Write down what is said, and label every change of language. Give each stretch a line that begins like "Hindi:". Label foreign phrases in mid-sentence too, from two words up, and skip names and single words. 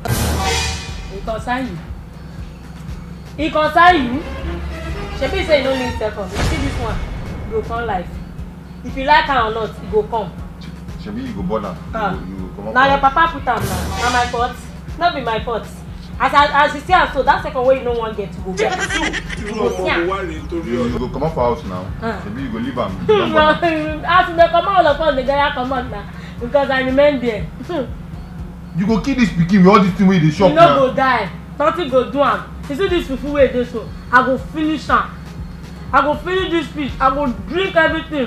Nigerian Pidgin: E concern you. E concern you. Shebi say you no need second. You see this one, e go come life. If you like am or not, e go come. Shebi you go born am. You come up. Na your papa put am now. Na my fault. No be my fault. As you see am so, that second way you no wan get, you go get.
Yoruba: Irú ọmọ wo wá rèé torí Ọlọ́run.
Nigerian Pidgin: You go come up for house now. Shebi you go leave am. As they come out, all of us dey gather come out now because I remain there. You go kill this pikin with all this thing wey dey shop You now. no go die. Nothing go do am. You see this fufu wey dey so, I go finish am. I go finish this fish. I go drink everything.